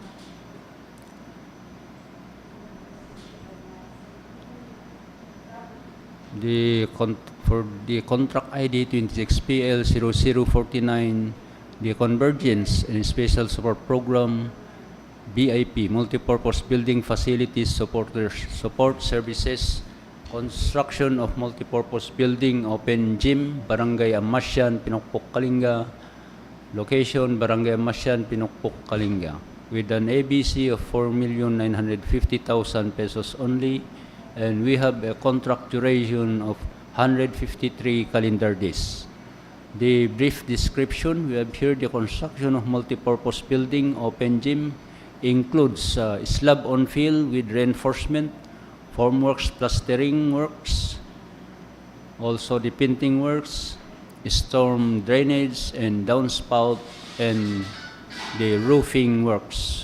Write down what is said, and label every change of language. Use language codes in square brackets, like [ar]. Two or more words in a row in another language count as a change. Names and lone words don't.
[en] For the contract ID 26PL0049, the Convergence and Special Support Program, BIP, Multipurpose Building Facilities Support Services, construction of multipurpose building, open gym, Barangay Amasyan, Pinokpok, Kalinga. Location, Barangay Amasyan, Pinokpok, Kalinga. with an ABC of 4,950,000 pesos only, and we have a contract duration of 153 calendar days. The brief description, we have here the construction of multipurpose building, open gym, includes slab on fill with reinforcement, formworks, plastering works, also the painting works, storm drainage and downspout, and the roofing works.